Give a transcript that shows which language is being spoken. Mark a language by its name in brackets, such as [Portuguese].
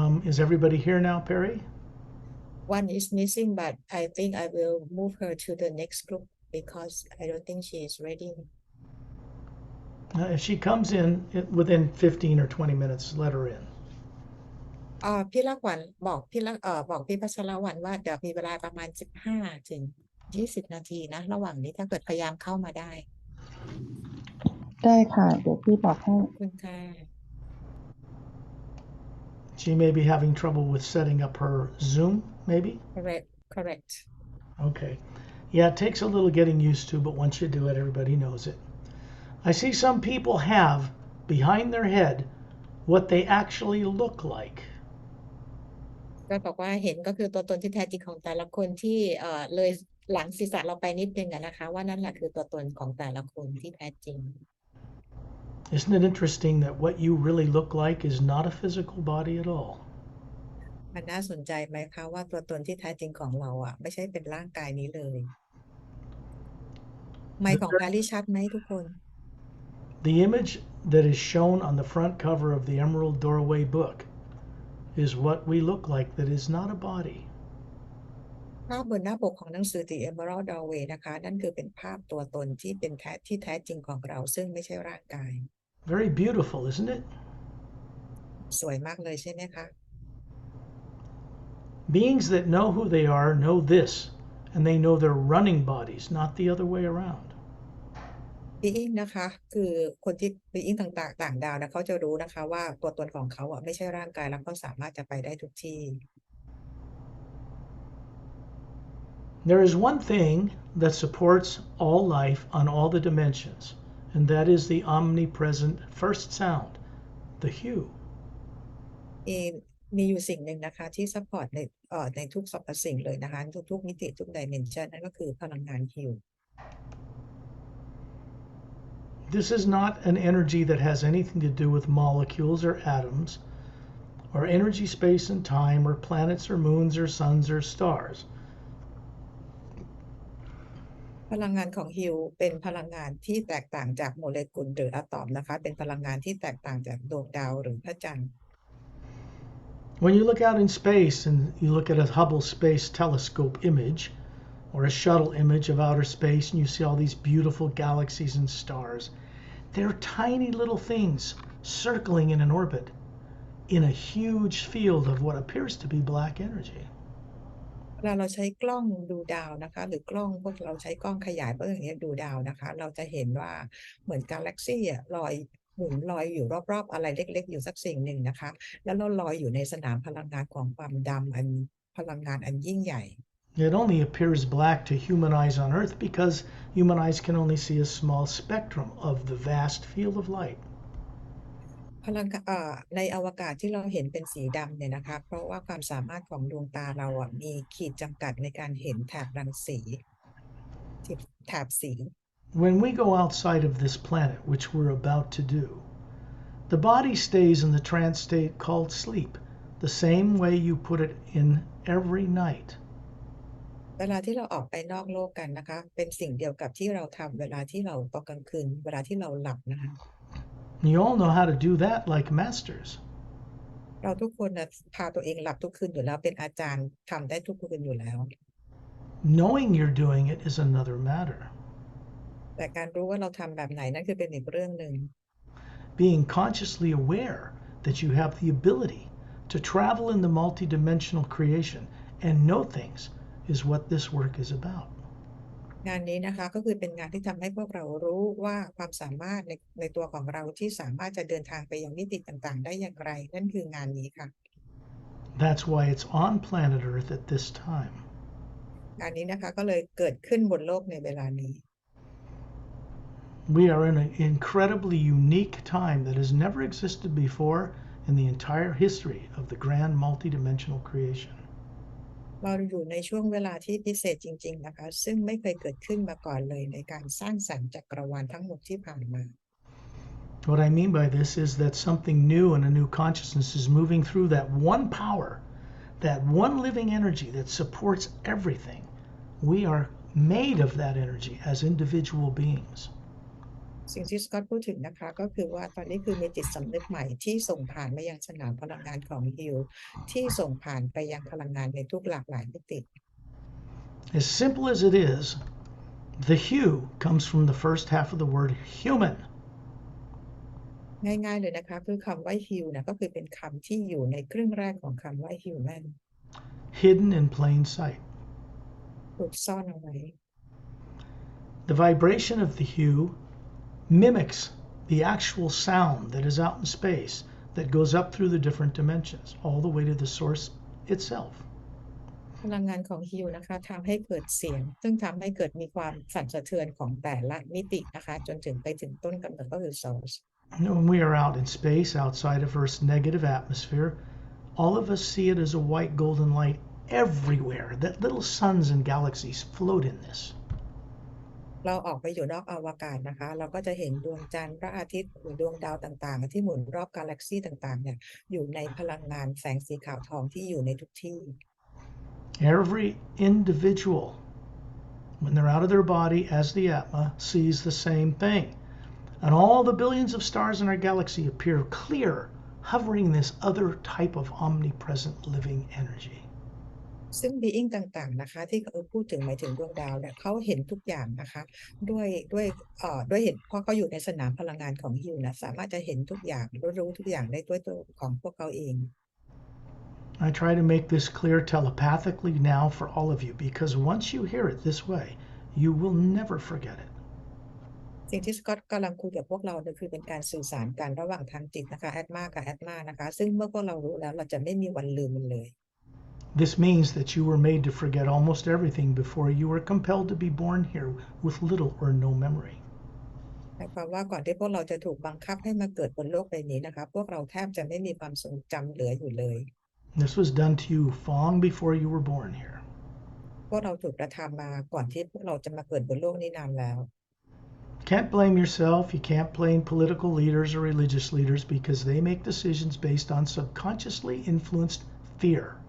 [English] Is everybody here now, Perry? One is missing but I think I will move her to the next group because I don't think she is ready. If she comes in within 15 or 20 minutes, let her in. [Thai] พี่ละขวัญบอกพี่พัชรวรรณว่าเดี๋ยวมีเวลาประมาณ15 ถึง 20 นาทีนะระหว่างนี้ถ้าเกิดพยายามเข้ามาได้ ได้ค่ะ เดี๋ยวพี่บอกให้ ขอบคุณค่ะ [English] She may be having trouble with setting up her Zoom, maybe? correct Okay. Yeah, it takes a little getting used to, but once you do it, everybody knows it. I see some people have behind their head what they actually look like. [Thai] ก็บอกว่าเห็นก็คือตัวตนที่แท้จริงของแต่ละคนที่เลยหลังศีรษะเราไปนิดนึงนะคะว่านั่นแหละคือตัวตนของแต่ละคนที่แท้จริง [English] Isn't it interesting that what you really look like is not a physical body at all? [Thai] มันน่าสนใจไหมคะว่าตัวตนที่แท้จริงของเราไม่ใช่เป็นร่างกายนี้เลยไมค์ของแพรรี่ชัดไหมทุกคน [English] The image that is shown on the front cover of the Emerald Doorway book is what we look like that is not a body. [Thai] ภาพบนหน้าปกของหนังสือ The Emerald Doorway นะคะนั่นคือเป็นภาพตัวตนที่เป็นที่แท้จริงของเราซึ่งไม่ใช่ร่างกาย [English] Very beautiful, isn't it? [Thai] สวยมากเลยใช่ไหมคะ [English] Beings that know who they are know this, and they know their running bodies, not the other way around. [Thai] being นะคะคือคนที่ being ต่างๆต่างดาวนะเขาจะรู้นะคะว่าตัวตนของเขาอ่ะไม่ใช่ร่างกายแล้วก็สามารถจะไปได้ทุกที่ [English] There is one thing that supports all life on all the dimensions, and that is the omnipresent first sound, the hue. [Thai] มีอยู่สิ่งหนึ่งนะคะที่ซัพพอร์ตในทุกสรรพสิ่งเลยนะคะทุกมิติทุกดิเมนชันนั่นก็คือพลังงานฮิว [English] This is not an energy that has anything to do with molecules or atoms, or energy, space, and time, or planets, or moons, or suns, or stars. [Thai] พลังงานของฮิวเป็นพลังงานที่แตกต่างจากโมเลกุลหรืออะตอมนะคะเป็นพลังงานที่แตกต่างจากดวงดาวหรือพระจันทร์ [English] When you look out in space and you look at a Hubble Space Telescope image or a shuttle image of outer space and you see all these beautiful galaxies and stars, they're tiny little things circling in an orbit in a huge field of what appears to be black energy. [Thai] เวลาเราใช้กล้องดูดาวนะคะหรือกล้องพวกเราใช้กล้องขยายพวกอย่างเงี้ยดูดาวนะคะเราจะเห็นว่าเหมือนกาแล็กซี่อ่ะหมุนลอยอยู่รอบๆอะไรเล็กๆอยู่สักสิ่งหนึ่งนะคะแล้วเราลอยอยู่ในสนามพลังงานของความดำอันพลังงานอันยิ่งใหญ่ [English] It only appears black to human eyes on Earth because human eyes can only see a small spectrum of the vast field of light. [Thai] พลังในอวกาศที่เราเห็นเป็นสีดำเนี่ยนะคะเพราะว่าความสามารถของดวงตาเราอ่ะมีขีดจำกัดในการเห็นแถบรังสีแถบสี [English] When we go outside of this planet, which we're about to do, the body stays in the trance state called sleep, the same way you put it in every night. [Thai] เวลาที่เราออกไปนอกโลกกันนะคะเป็นสิ่งเดียวกับที่เราทำเวลาที่เราตอนกลางคืนเวลาที่เราหลับนะคะ [English] You all know how to do that like masters. [Thai] เราทุกคนนะพาตัวเองหลับทุกคืนอยู่แล้วเป็นอาจารย์ทำได้ทุกคืนอยู่แล้ว [English] Knowing you're doing it is another matter. [Thai] แต่การรู้ว่าเราทำแบบไหนนั่นคือเป็นอีกเรื่องหนึ่ง [English] Being consciously aware that you have the ability to travel in the multidimensional creation and know things is what this work is about. [Thai] งานนี้นะคะก็คือเป็นงานที่ทำให้พวกเรารู้ว่าความสามารถในตัวของเราที่สามารถจะเดินทางไปยังมิติต่างๆได้อย่างไรนั่นคืองานนี้ค่ะ [English] That's why it's on planet Earth at this time. [Thai] งานนี้นะคะก็เลยเกิดขึ้นบนโลกในเวลานี้ [English] We are in an incredibly unique time that has never existed before in the entire history of the grand multidimensional creation. [Thai] เราอยู่ในช่วงเวลาที่พิเศษจริงๆนะคะซึ่งไม่เคยเกิดขึ้นมาก่อนเลยในการสร้างสรรค์จักรวาลทั้งหมดที่ผ่านมา [English] What I mean by this is that something new and a new consciousness is moving through that one power, that one living energy that supports everything. We are made of that energy as individual beings. [Thai] สิ่งที่สกอตพูดถึงนะคะก็คือว่าตอนนี้คือมีจิตสำนึกใหม่ที่ส่งผ่านมายังสนามพลังงานของฮิวที่ส่งผ่านไปยังพลังงานในทุกหลากหลายมิติ [English] As simple as it is, the hue comes from the first half of the word human. [Thai] ง่ายๆเลยนะคะคือคำว่าฮิวนะก็คือเป็นคำที่อยู่ในครึ่งแรกของคำว่า human [English] Hidden in plain sight. [Thai] ถูกซ่อนเอาไว้ [English] The vibration of the hue mimics the actual sound that is out in space that goes up through the different dimensions, all the way to the source itself. [Thai] พลังงานของฮิวนะคะทำให้เกิดเสียงซึ่งทำให้เกิดมีความสั่นสะเทือนของแต่ละมิตินะคะจนถึงไปถึงต้นกำเนิดก็คือ source [English] When we are out in space outside of Earth's negative atmosphere, all of us see it as a white golden light everywhere, that little suns and galaxies float in this. [Thai] เราออกไปอยู่นอกอวกาศนะคะเราก็จะเห็นดวงจันทร์พระอาทิตย์หรือดวงดาวต่างๆที่หมุนรอบกาแล็กซี่ต่างๆเนี่ยอยู่ในพลังงานแสงสีขาวทองที่อยู่ในทุกที่ [English] Every individual, when they're out of their body as the Atma, sees the same thing. And all the billions of stars in our galaxy appear clear, hovering this other type of omnipresent living energy. [Thai] ซึ่ง being ต่างๆนะคะที่พูดถึงหมายถึงดวงดาวเนี่ยเขาเห็นทุกอย่างนะคะด้วยเห็นเพราะเขาอยู่ในสนามพลังงานของฮิวนะสามารถจะเห็นทุกอย่างรู้ทุกอย่างได้ด้วยตัวของพวกเขาเอง [English] I try to make this clear telepathically now for all of you because once you hear it this way, you will never forget it. [Thai] สิ่งที่สกอตกำลังคุยกับพวกเราเนี่ยคือเป็นการสื่อสารกันระหว่างทางจิตนะคะแอดมากับแอดมานะคะซึ่งเมื่อพวกเรารู้แล้วเราจะไม่มีวันลืมมันเลย [English] This means that you were made to forget almost everything before you were compelled to be born here with little or no memory. [Thai] หมายความว่าก่อนที่พวกเราจะถูกบังคับให้มาเกิดบนโลกใบนี้นะคะพวกเราแทบจะไม่มีความทรงจำเหลืออยู่เลย [English] This was done to you long before you were born here. [Thai] พวกเราถูกกระทำมาก่อนที่พวกเราจะมาเกิดบนโลกนี้นานแล้ว [English] Can't blame yourself. You can't blame political leaders or religious leaders because they make decisions based on subconsciously influenced fear.